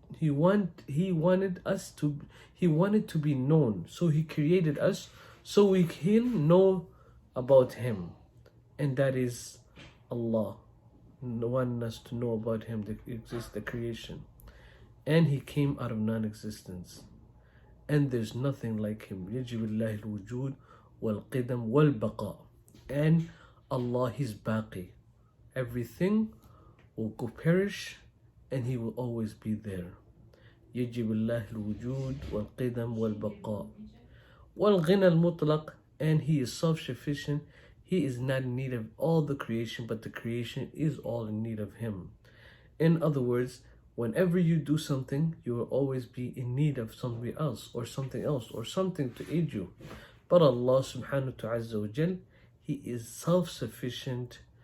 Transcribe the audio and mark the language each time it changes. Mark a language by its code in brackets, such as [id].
[en] He wanted us to. He wanted to be known, so he created us so we can know about him, and that is Allah. Wanting us to know about him, that exists the creation, and he came out of non-existence, and there's nothing like him. [ar] يجب الله الوجود والقدم والبقاء, [en] and Allah, He's baqi. Everything will go perish, and He will always be there. [ar] يجب الله الوجود والقدم والبقاء والغنى المطلق, [en] and He is self-sufficient. He is not in need of all the creation, but the creation is all in need of Him. In other words, whenever you do something, you will always be in need of somebody else or something else or something to aid you. But Allah subhanahu wa ta'ala, He is self-sufficient.